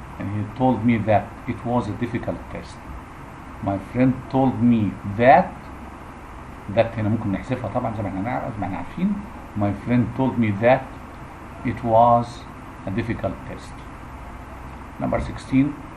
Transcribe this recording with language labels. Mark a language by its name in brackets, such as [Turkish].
[English] And he told me that it was a difficult test. My friend told me that [Arabic] هنا ممكن نحذفها طبعا زي ما احنا عارفين. [English] My friend told me that it was a difficult test. Number 16.